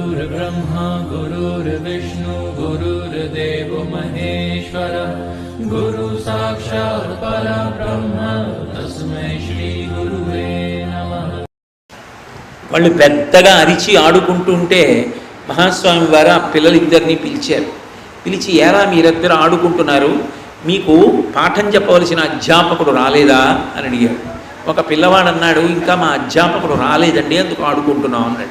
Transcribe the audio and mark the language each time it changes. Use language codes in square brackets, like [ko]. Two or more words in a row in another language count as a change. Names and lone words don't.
[sa] गुरुर्ब्रह्मा गुरुर्विष्णु गुरुर्देवो महेश्वर गुरु साक्षात् परब्रह्म तस्मै श्री गुरुवे नमः. [te] వాళ్ళు పెద్దగా అరిచి ఆడుకుంటుంటే మహాస్వామి వారు ఆ పిల్లలిద్దరినీ పిలిచారు. పిలిచి, ఏరా మీరిద్దరు ఆడుకుంటున్నారు, మీకు పాఠం చెప్పవలసిన అధ్యాపకుడు రాలేదా అని అడిగారు. ఒక పిల్లవాడు అన్నాడు, ఇంకా మా అధ్యాపకుడు రాలేదండి, అందుకు ఆడుకుంటున్నాం అన్నాడు.